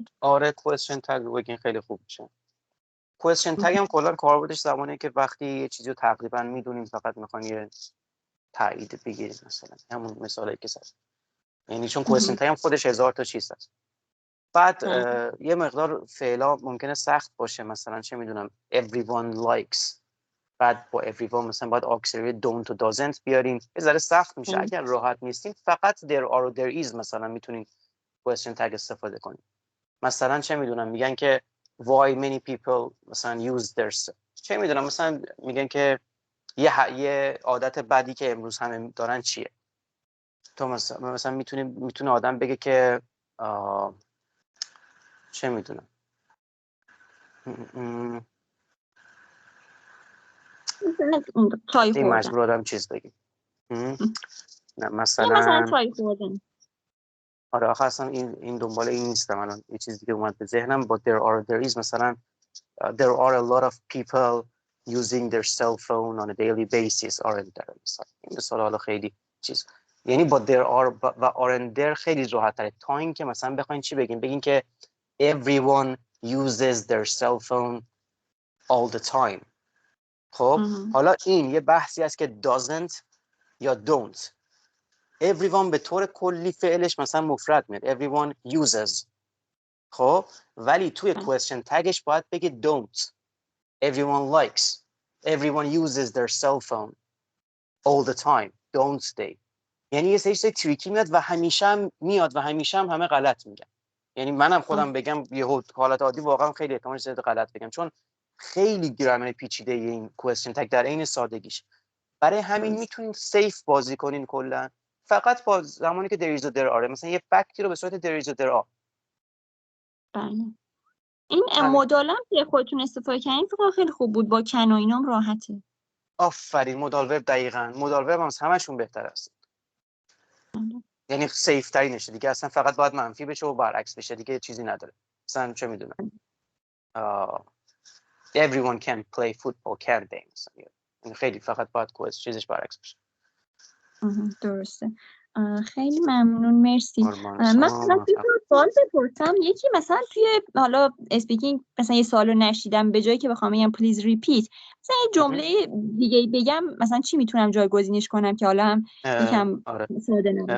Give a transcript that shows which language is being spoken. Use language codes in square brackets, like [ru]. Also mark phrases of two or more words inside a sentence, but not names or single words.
[fa] آره [en] question tag [fa] رو بگین خیلی خوب میشه. [en] question tag [fa] هم کلا کاربردش زمانه که وقتی یه چیزی رو تقریبا میدونین فقط میخوان یه تایید بگیرین، مثلا همون مثالی که زدم. یعنی چون [en] question tag [fa] هم خودش 1000 تا چیز هست. بعد یه مقدار فعلا ممکنه سخت باشه، مثلا چه میدونم [en] everyone likes، [fa] بعد با everyone مثلا باید [en] auxiliary don't [fa] و doesn't بیارین، یه ذره سخت میشه. اگر راحت نیستین فقط [en] there are [fa] و [en] there is [fa] مثلا میتونین [en] question tag [fa] استفاده کنین. مثلا چه میدونم میگن که [en] why many people [fa] مثلا [en] use their [fa] چه میدونم مثلا میگن که یه عادت بدی که امروز همه دارن چیه. تو مثلا میتونه آدم بگه که چه میدونم این مجبور آدم چیز بگیم. نه مثلا چای خوردن. آره آخه اصلا این دنبال این نیستم الان، یه چیز دیگه اومد به ذهنم. [en] but there is مثلا there are a lot of people using their cell phone on a daily basis aren't there. [fa] این مثال حالا خیلی چیز، یعنی [en] but there are [fa] و [en] aren't there [fa] خیلی راحت تره تا این که مثلا بخواین چی بگین که [en] everyone uses their cell phone all the time. [fa] خب حالا این یه بحثی است که doesn't یا don't. everyone به طور کلی فعلش مثلا مفرد میاد. [en] everyone uses. [fa] خب ولی توی [en] question tagش [fa] باید بگی don't. [en] everyone likes. everyone uses their cell phone all the time. don't they. [fa] یعنی یه سری تریکی میاد و همیشه هم میاد و همیشه هم همه غلط میگن. یعنی منم خودم بگم یه حالت عادی واقعا خیلی احتمال زیاد غلط بگم، چون خیلی گرامر پیچیده این [en] question tag [fa] در عین سادگیش. برای همین میتونین سیف بازی کنین کلا، فقط با زمانی که [en] there is [fa] و [en] there are. [fa] مثلا یه فکتی رو به صورت [en] there is [fa] و [en] there are. [fa] بله. این مدال هم که خودتون استفاده کردین فکر خیلی خوب بود، با کن و اینام راحته. آفرین، [en] modal verb [fa] دقیقاً. [en] modal verb [fa] هم همشون بهتر است. یعنی سیف ترینشه دیگه، اصلا فقط باید منفی بشه و برعکس بشه دیگه، چیزی نداره. مثلا چه میدونم [en] everyone can play football can they، [fa] مثلا خیلی فقط باید چیزش برعکس بشه. درسته. خیلی ممنون، مرسی. من فقط یه سوال بپرسم. یکی مثلا توی حالا اسپیکینگ مثلا یه سوالو نشیدم، به جایی که بخوام بگم [en] please repeat [fa] مثلا یه جمله دیگه بگم، مثلا چی میتونم جایگزینش کنم که حالا هم یکم ساده نباشه؟